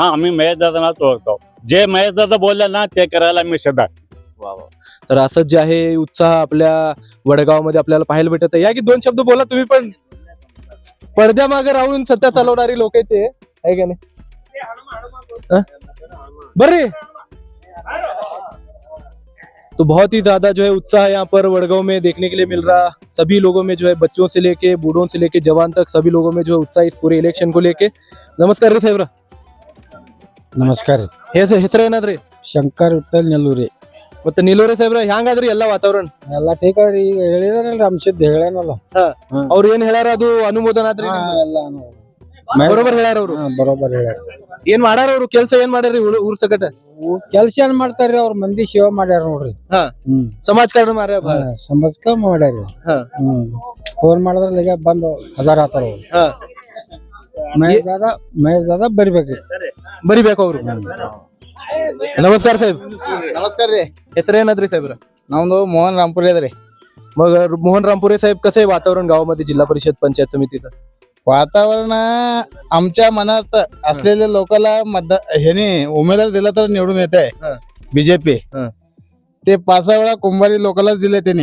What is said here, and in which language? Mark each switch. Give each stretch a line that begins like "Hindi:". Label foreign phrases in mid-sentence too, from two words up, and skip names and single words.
Marathi: हा, आम्ही महेश दादालाच ओळखतो. जे महेश दादा बोलले ना ते करायला मी सदा. तर असंच जे आहे उत्साह आपल्या वडगावमध्ये आपल्याला पाहायला भेटत आहे. या की 2 शब्द बोला तुम्ही पण. पडद्यामागे राहून सत्ता चालवणारी लोक ते आहे का नाही?
Hindi: बरे तो बहुत ही ज्यादा जो है उत्साह यहाँ पर वडगांव में देखने के लिए मिल रहा. सभी लोगों में जो है बच्चों से लेके बूढ़ों से लेके जवान तक सभी लोगों में जो है उत्साह इस पूरे इलेक्शन को लेके.
Marathi: नमस्कार रे साहेब.
Kannada: ನಮಸ್ಕಾರ. ಹೆಸರು ಏನಾದ್ರಿ? ಶಂಕರ್ ವಿಠಲ್ ನೆಲ್ಲೂರಿ. ಮತ್ತೆ ನಿಲೋರೆ ಸಾಹೇಬ್ರ ಹೆಂಗಾದ್ರಿ ಎಲ್ಲ ವಾತಾವರಣ? ಎಲ್ಲ ಠೀಕ್ ಅದ್ರಿ. ಈಗ ಹೇಳಿದಾರಲ್ರಿ ರಾಮಸಿದ್ಧ ಹೇಳೇನಲ್ಲ, ಅವ್ರು ಏನ್ ಹೇಳ್ಯಾರ ಅದು ಅನುಮೋದನ ಆದ್ರಿ? ಎಲ್ಲ ಬರೋಬರ್ ಹೇಳ್ಯಾರ ಅವ್ರು. ಬರೋಬರ್ ಹೇಳ್ಯಾರ. ಏನ್ ಮಾಡಾರ ಅವ್ರು ಕೆಲ್ಸ ಏನ್ ಮಾಡ್ಯಾರಿ ಊರ್ ಸಕಟ ಕೆಲಸ ಏನ್ ಮಾಡ್ತಾರ್ರಿ ಅವ್ರ ಮಂದಿ ಸೇವೆ ಮಾಡ್ಯಾರ ನೋಡ್ರಿ ಹಾ ಸಮಾಜಕಾರಣ ಮಾರ್ಯ ಸಮಸ್ಕ ಮಾಡ್ಯಾರಿ ಹಾ. ಫೋನ್ ಮಾಡಿದ್ರೆ ಬಂದು ಹಜಾರ್ ಆತಾರ ಅವ್ರು ಹಾ. ಮಹೇಶ್ ದಾದ ಬರಿಬೇಕ್ರಿ ಬರಿಬೇಕು ಅವ್ರು ನಮಸ್ಕಾರ ಸಾहेಬ್
Marathi: नमस्कार रे
Kannada: ಹೆಸರೇನಾದ್ರಿ ಸಾहेಬ್ರ नಮ್ದು मोहन रामपुरे अद्री
Marathi: मग मोहन रामपुरे साहेब कसं आहे वातावरण गावामध्ये जिल्हा परिषद पंचायत समितीचं वातावरण आमच्या मनात असलेल्या लोकांना ह्याने उमेदवार दिला तर निवडून येत आहे हा. बीजेपी हा. ते 5 वेळा कुंभारी लोकांनाच दिले त्याने